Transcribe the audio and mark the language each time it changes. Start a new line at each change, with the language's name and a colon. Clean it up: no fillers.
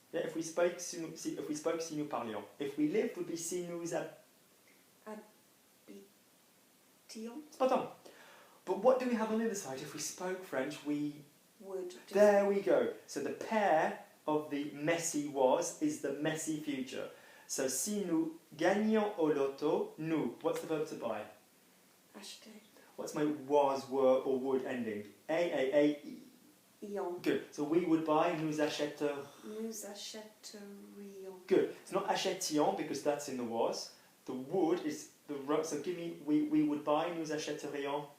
English: Yeah, if we spoke,
French: si nous parlions.
English: If we lived, would be
French: si nous habitons.
English: Spot on. But what do we have on the other side? If we spoke French, we would. There we go. So the pair of the messy was is the messy future.
French: So si nous gagnions au loto, nous.
English: What's the verb to buy?
French: Acheter.
English: What's my was, were, or would ending? A,
French: achèterions.
English: Good. So we would buy,
French: nous achèterions. Nous achèterions.
English: Good. It's not achètions because that's in the was. The would is the so give me we would buy,
French: nous achèterions